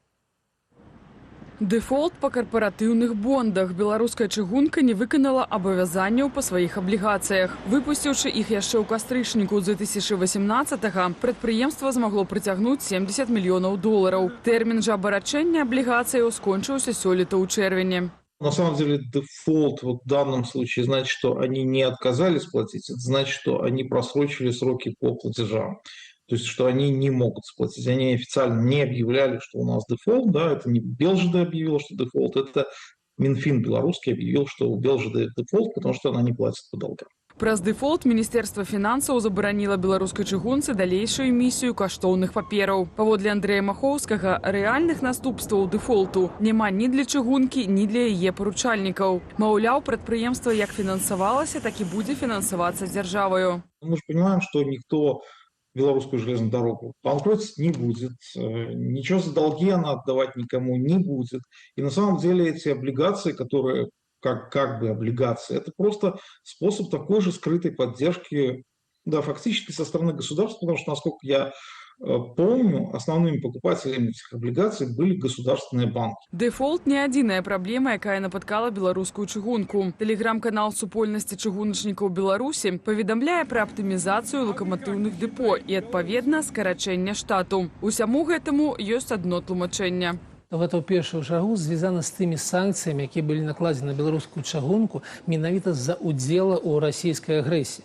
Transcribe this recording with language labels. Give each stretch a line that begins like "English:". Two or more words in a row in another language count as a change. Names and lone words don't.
Belarusian: Дэфолт па карпаратыўных бондах. Беларуская чыгунка не выканала абавязанняў па сваіх аблігацыях. Выпусціўшы іх яшчэ ў кастрычніку 2018-га, прадпрыемства змагло прыцягнуць $70 мільёнаў. Тэрмін жа абарачэння аблігацыяў скончыўся сёлета ў чэрвені.
Russian: На самом деле дефолт в данном случае значит, что они не отказались платить, это значит, что они просрочили сроки по платежам. То есть, что они не могут сплатить. Они официально не объявляли, что у нас дефолт. Да, это не БелЖД объявил, что дефолт. Это Минфин белорусский объявил, что у БелЖД дефолт, потому что она не платит по долгам.
Belarusian: Праз дэфолт Міністэрства фінансаў забараніла беларускай чыгунцы далейшую эмісію каштоўных папераў. Паводле Андрэя Махоўскага, рэальных наступстваў дэфолту няма ні для чыгункі, ні для яе паручальнікаў. Маўляў, прадпрыемства як фінансавалася, так і будзе фінансавацца дзяржаваю.
Russian: Мы же понимаем, что никто белорусскую железную дорогу банкротить не будет, ничего за долги она отдавать никому не будет. И на самом деле эти облигации, которые как бы облигации, это просто способ такой же скрытой поддержки, да, фактически со стороны государства, потому что, насколько я помню, основными покупателями этих облигаций были государственные банки.
Belarusian: Дэфолт не адзіная праблема, якая напаткала беларускую чыгунку. Тэлеграм-канал супольнасці чыгуначнікаў Беларусі паведамляе пра аптымізацыю лакаматыўных дэпо і, адпаведна, скарачэння штату. Усяму гэтаму ёсць адно тлумачэнне. Гэта ў першую чаргу звязана з тымі санкцыямі, якія былі накладзены на беларускую чыгунку менавіта з-за удзела ў расійскай агрэсіі.